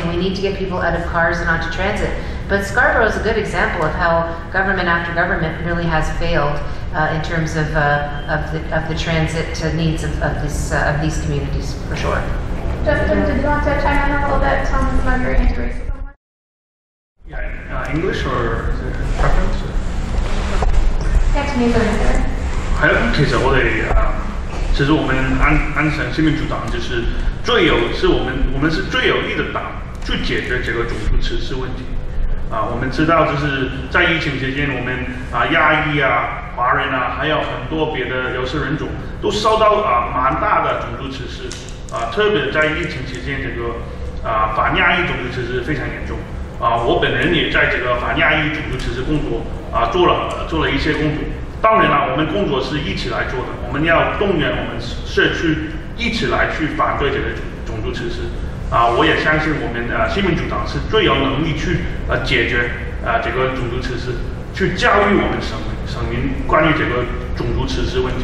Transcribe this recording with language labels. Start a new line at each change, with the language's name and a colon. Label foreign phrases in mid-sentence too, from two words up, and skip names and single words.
English: We need to get people out of cars and onto transit. But Scarborough is a good example of how government after government really has failed in terms of the transit needs of these communities, for sure. Justin, did you want to chime in a little bit on migrant anti-racism? Yeah, English or preference? Yeah, to me, either.
Chinese: 係咯，其實我們安省新民主黨就是我們是最有力的黨去解決這個種族歧視問題。我們知道就是在疫情期間，我們亞裔華人還有很多別的有色人種都受到蠻大的種族歧視。特別在疫情期間，這個反亞裔種族歧視非常嚴重。我本人也在这个反亚裔种族歧视工作做了一些工作。当然了，我们工作是一起来做的，我们要动员我们社区一起来去反对这个种族歧视。我也相信我们新民主党是最有能力去解决这个种族歧视，去教育我们省民关于这个种族歧视问题。